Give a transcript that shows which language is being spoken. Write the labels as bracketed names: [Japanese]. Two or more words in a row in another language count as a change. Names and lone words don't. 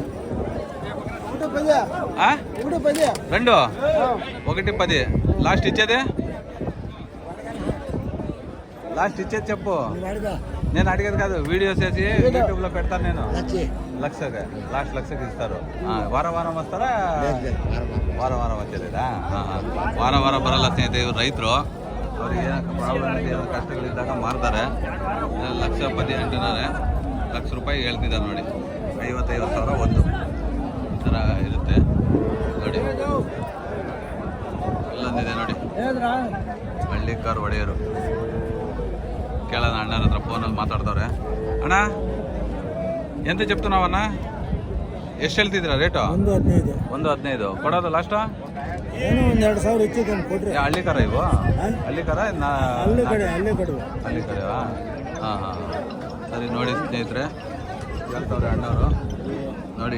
[Telugu] 2 1 10. లాస్ట్ ఇచ్చేదే లాస్ట్ ఇచ్చేది చెప్పు. నేను అడిగేది కాదు, వీడియోస్ వేసి యూట్యూబ్లో పెడతాను నేను. లక్షకి లాస్ట్ లక్షకి ఇస్తారు. ವಾರ వస్తారా? ವಾರ వచ్చేదా? [Kannada] ವಾರ ಬರಲ್ಲ ಸ್ನೇಹಿತರೆ. ಇವ್ರು ರೈತರು, ಅವ್ರಿಗೆ ಏನಕ್ಕೆ ಪ್ರಾಬ್ಲಮ್ ಇದೆ, ಕಷ್ಟಗಳಿದ್ದಾಗ ಮಾರ್ತಾರೆ. 1,10,000 ಅಂటున్నారు. ₹1,00,000 ಹೇಳ್ತಿದ್ದಾರೆ ನೋಡಿ. 55,000 ಒಂದು ಈ ಥರ ಇರುತ್ತೆ ನೋಡಿ. ಇಲ್ಲೊಂದಿದೆ ನೋಡಿ, ಹಳ್ಳಿಕಾರ್ ಒಡೆಯರು. ಕೇಳೋಣ ಅಣ್ಣನ ಹತ್ರ, ಫೋನಲ್ಲಿ ಮಾತಾಡ್ತವ್ರೆ. ಅಣ್ಣ ಎಂತ [Telugu] చెప్తున్నావు అన్న? [Kannada] ಎಷ್ಟು ಹೇಳ್ತಿದ್ದೀರಾ ರೇಟು? 1,15. ಕೊಡೋದು ಲಾಸ್ಟು? ಏನೋ 2,000 ಹೆಚ್ಚು ಕೊಡ್ರಿ. ಹಳ್ಳಿಕಾರ ಇವು? ಹಳ್ಳಿಕಾರ ಹಳ್ಳಿ ಕಡೆವಾ? ಹಾಂ. ಸರಿ ನೋಡಿ ಸ್ನೇಹಿತರೆ, ಹೇಳ್ತವ್ರೆ ಅಣ್ಣವರು ನೋಡಿ.